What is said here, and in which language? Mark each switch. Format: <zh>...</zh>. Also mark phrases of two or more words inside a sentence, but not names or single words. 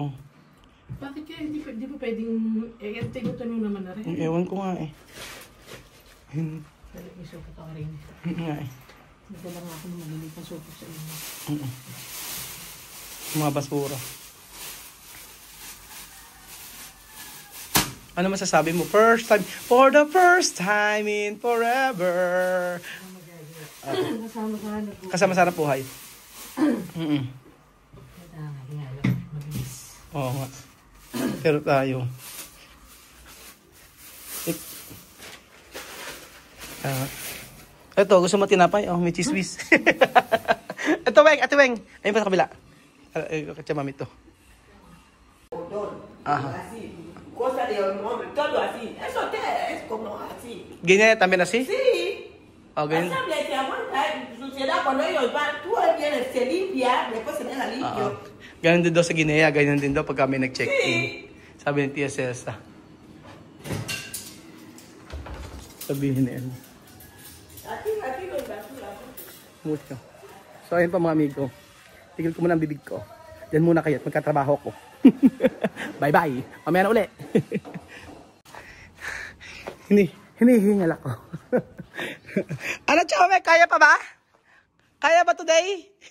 <tl>Bakit kaya hindi pa pwedeng, tigutan nyo naman na rin. Ewan ko nga eh. Dali, may supot ako rin. Nga eh. Hindi lang ako nung maliliit ng supot sa inyo. Mga basura. Ano masasabi mo?</tl> <en>First time, for the first time in forever.</en> <tl>Kasama-sama buhay. Oo nga. Pero tayo. Ito, gusto mo tinapay? May chismis. Ito, Weng. Ate Weng. Ayun pa sa kabila. Katsa mami ito.</tl> <es>Así, cosa de hombre, todo así. Eso es como así. Ganyan también así? Sí. Okay. Se aguanta suciedad cuando ellos van, tú vienes, se limpia, después se deja limpio.</es> <tl>Ganyan din daw sa Guinea, ganyan din daw pag kami nag-check-in. Sabi ni Tia Cesa. Sabihin na yan.</tl> <es>Aquí no es basura. Mucho.</es> <tl>So ayun pa mga amigo. Tigil ko muna ang bibig ko. Diyan muna kayo at magkatrabaho ko. Bye-bye. Mamaya na uli. Hinihingal ako. Ano, Chome? Kaya pa ba? Kaya ba today?</tl>